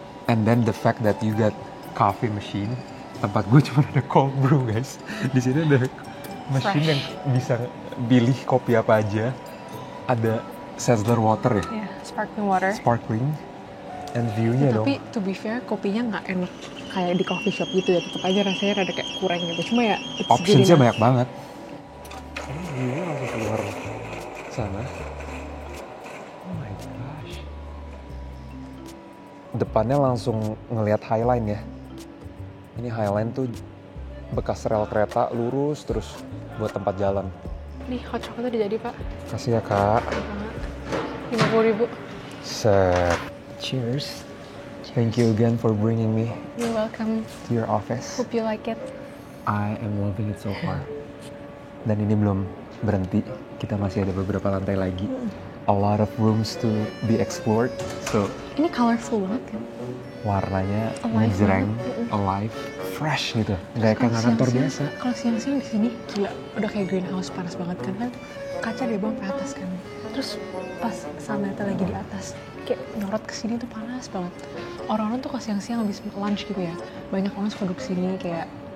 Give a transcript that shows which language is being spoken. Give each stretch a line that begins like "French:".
English: And then the fact that you got coffee machine.
Indonesian: Tempat gue cuma ada cold brew guys. Di sini ada mesin yang bisa pilih kopi apa aja. Ada Sizzler water ya?
English: Yeah, sparkling water.
Indonesian: Sparkling. And view-nya dong. Tapi
English: to be fair,
Indonesian: kopinya nggak enak kayak di coffee shop gitu ya. Tetap aja rasanya rada kayak kurang gitu. Cuma ya, optionsnya banyak banget. View-nya langsung keluar sana.
English: Oh my gosh.
Indonesian: Depannya langsung ngelihat Highline ya. Ini Highline tuh bekas rel kereta lurus terus buat tempat jalan. Nih, hot chocolate udah jadi, Pak. Kasih ya, Kak. 50.000.
English: Set. Cheers. Thank you again for bringing me You're welcome. to your office. Hope you like it. I am loving it so far.
Indonesian: Dan ini belum berhenti. Kita masih ada beberapa lantai lagi.
English: A lot of rooms to be explored. So,
Indonesian: ini colorful banget kan? Warnanya
English: Alive
Indonesian: ngejreng, banget. alive, fresh gitu. Gak kayak kantor biasa. Kalau siang-siang di sini gila, udah kayak greenhouse panas banget kan? Kaca dari bawah ke atas kan. Terus pas sunlightnya lagi di atas, kayak nyorot ke sini tuh panas banget. Orang-orang tuh kalau siang-siang habis lunch gitu ya, banyak orang suka duduk sini kayak